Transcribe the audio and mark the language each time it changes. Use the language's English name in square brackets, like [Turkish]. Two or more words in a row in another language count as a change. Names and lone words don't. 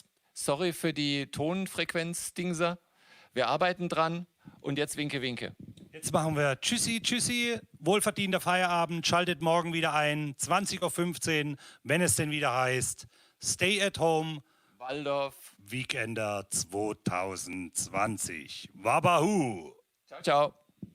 [German] Sorry für die Tonfrequenz-Dingser. Wir arbeiten dran und jetzt winke, winke. Jetzt machen wir Tschüssi, Tschüssi, wohlverdienter Feierabend. Schaltet morgen wieder ein, 20:15 Uhr, wenn es denn wieder heißt Stay at Home Waldorf Weekender 2020. Wabahoo! [Italian] Ciao, ciao.